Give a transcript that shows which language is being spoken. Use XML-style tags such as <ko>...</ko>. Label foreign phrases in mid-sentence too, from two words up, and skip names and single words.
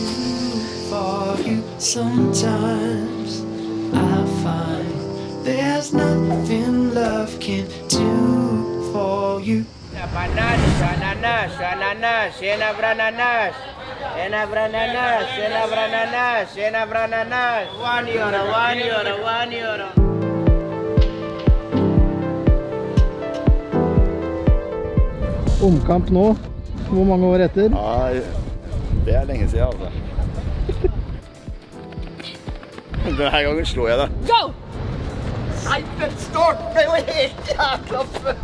<en>sometimes I find there's nothing love can do for you.</en> <no>Ananas, ananas, ananas, ananas, ananas, ananas, ananas. 1 euro, 1 euro, 1 euro. Omkamp nå. Hvor mange år etter? Ja, det er lenge siden, altså. Denne gangen slår jeg deg. Go! Nei, den startet jo helt jævla før.</no>